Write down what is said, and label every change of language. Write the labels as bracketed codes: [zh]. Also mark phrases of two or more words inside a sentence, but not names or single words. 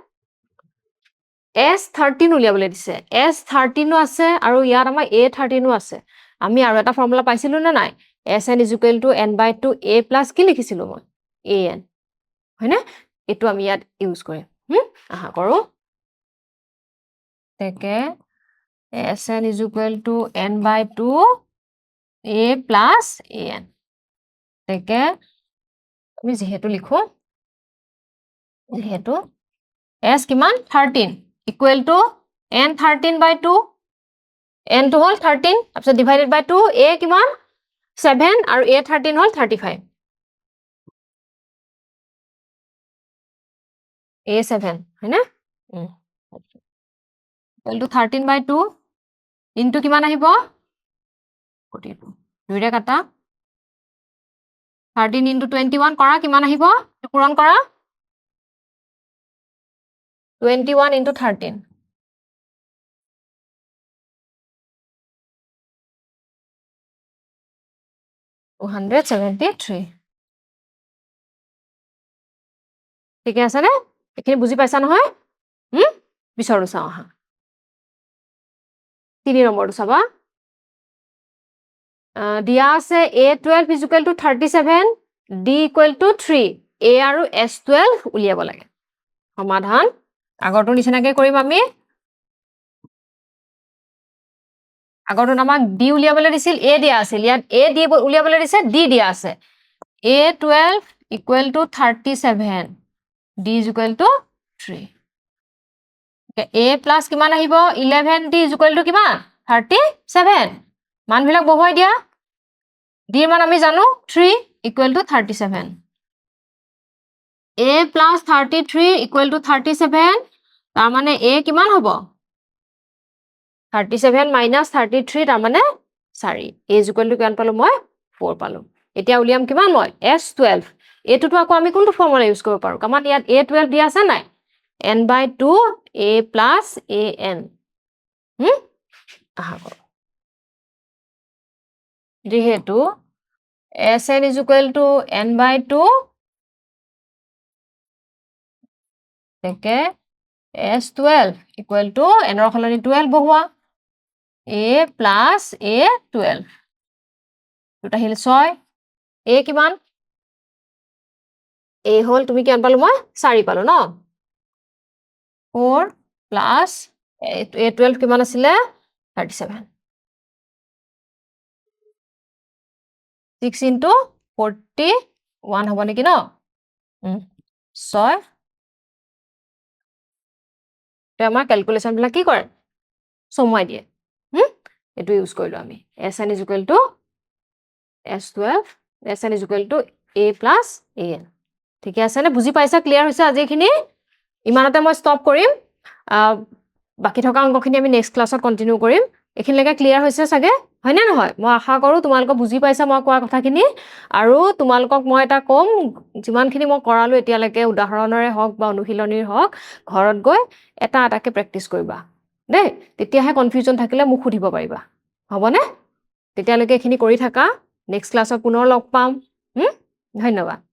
[as] S13 উলিয়াবলৈ দিছে S13 ও আছে আৰু ইয়াত আমাৰ A13 ও আছে আমি আৰু এটা ফৰ্মুলা পাইছিলো না নাই [en] Sn = n/2 A plus [as] কি লিখিছিলো মই AN হয়নে এইটো আমি ইয়াত ইউজ কৰিম আহা কৰো তেকে [en] Sn is equal to n by 2 a plus an [as] তেকে আমি যেহেতু লিখো যেহেতু s কিমান 13 [en] equal to n 13 by 2 [as] n to হল 13 তাৰপিছত [en] divided by 2 a [as] কিমান 7 আৰু a 13 হল 35 a 7 হয়নে [en] equal to 13 by 2 into [as] কিমান আহিব 42 দুইটা কাটা [en] 13 into 21 [as] কৰা কিমান আহিব পূৰণ কৰা [en] 21 into 13 273 [as] ঠিক আছে নে এখিনি বুজি পাইছা নহয় বিচাৰো চাও আহা 3 নম্বৰটো চাবা দিয়া আছে [en] a12 is equal to 37 d equal to 3 a [as] আৰু s12 উলিয়াব লাগে সমাধান আগৰটো নিচিনাকে কৰিম আমি আগৰটো আমাক d উলিয়াবলৈ দিছিল a দিয়া আছিল ইয়াত a d উলিয়াবলৈ দিছে d দিয়া আছে [en] a12 equal to 37 d is equal to 3 a plus [as] কিমান আহিব [en] 11 d is equal to [as] কিমান 37 মানবিলাক বহুৱাই দিয়া d মান আমি জানো [en] 3 equal to 37 a plus 33 equal to 37 [as] তাৰ মানে a কিমান হ'ব [en] 37 minus 33 [as] তাৰ মানে 4 [en] a is equal to [as] কিমান পালো মই 4 পালো এতিয়া উলিয়াম কিমান মই s12 এইটোতো আকৌ আমি কোনটো ফৰ্মুলা ইউজ কৰিব পাৰো কাৰণ ইয়াত a12 দিয়া আছে নাই [en] n by 2 a plus an [as] আহা কৰো যেহেতু [en] Sn is equal to n by 2 [as] তেকে [en] S12 equal to n [as] ৰ সলনি 12 বহুৱা [en] a plus a12 [as] দুটা হিল 6 a কিমান a হল তুমি কিমান পালো মই 4 পালো ন [en] 4 plus a12 [as] কিমান আছিলে 37 [en] 6 into 41 [as] হ'ব নেকি ন 6 আমাৰ ক্যালকুলেশন বিলাক কি কৰে সময় দিয়ে এটো ইউজ কৰিলো আমি [en] Sn is equal to S12 Sn is equal to a plus an [as] ঠিক আছে নে বুজি পাইছা ক্লিয়াৰ হৈছে আজিখিনি ইমানতে মই ষ্টপ কৰিম বাকি থকা অংকখিনি আমি নেক্সট ক্লাছত কন্টিনিউ কৰিম এখিনলৈকে ক্লিয়াৰ হৈছে চাগে হয় নে নহয় মই আশা কৰো তোমালোক বুজি পাইছা মই কোৱা কথাখিনি আৰু তোমালোকক মই এটা কম যিমানখিনি মই কৰালো এতিয়ালৈকে উদাহৰণৰে হওক বা অনুশীলনীৰ হওক ঘৰত গৈ এটা আটাকে প্ৰেক্টিস কৰিবা দেই তেতিয়াহে কনফিউজন থাকিলে মোক সুধিব পাৰিবা হ'বনে তেতিয়ালৈকে এখিনি কৰি থাকা নেক্সট ক্লাছত পুনৰ লগ পাম ধন্যবাদ